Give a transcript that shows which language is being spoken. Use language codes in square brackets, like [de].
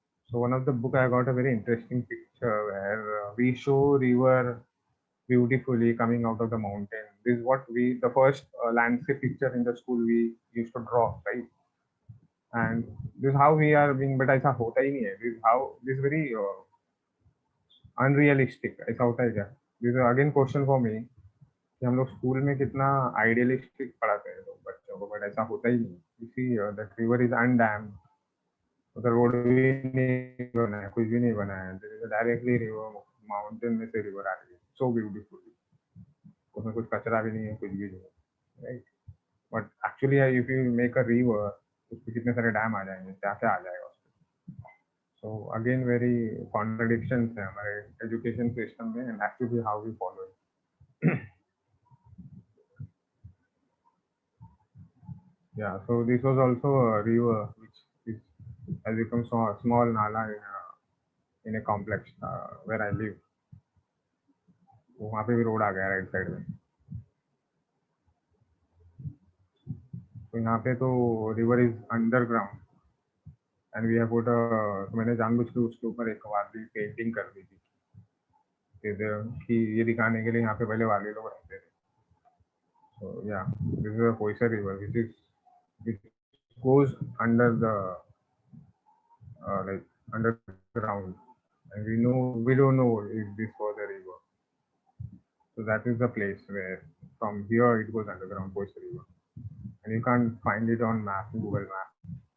[en] So one of the book I got a very interesting picture where we show river beautifully coming out of the mountain. This is what we, the first landscape picture in the school we used to draw, right? And this is how we are being, but [hi] ऐसा होता ही नहीं है. [en] This is how, this is very unrealistic. [hi] ऐसा होता है क्या? [en] This is again question for me [hi] कि हम लोग स्कूल में कितना आइडियलिस्टिक पढ़ाते हैं लोग बच्चों को, बट ऐसा होता ही नहीं. [en] You see, the river is undammed. [hi] उधर रोड भी नहीं बना है, कुछ भी नहीं बना है. डायरेक्टली रिवर, माउंटेन में से रिवर आ रही है, [en] So beautiful. [hi] उसमें कुछ कचरा भी नहीं है, कुछ भी नहीं है, right. [en] but actually if you make a river, [hi] उसमें कितने सारे डैम आ जाएंगे, क्या क्या आ जाएगा उसमें. [en] so again very contradiction [hi] है हमारे [en] education system [hi] में, [en] And actually how we follow it. Yeah, so this was also a river which is, has become so small nala in a complex where I live. [hi] तो वहाँ पे भी road आ गया right side में. तो यहाँ पे तो [en] river is underground and we have put, [hi] तो मैंने जानबूझ के उसके ऊपर एक वाली पेंटिंग कर दी थी कि ये दिखाने के लिए यहाँ पे पहले वाली लोग रहते थे. [en] So yeah, this is a Poisar river which goes under the like underground, and we don't know if this was a river. So that is the place where from here it goes underground, Poisar river, and you can't find it on map, Google map.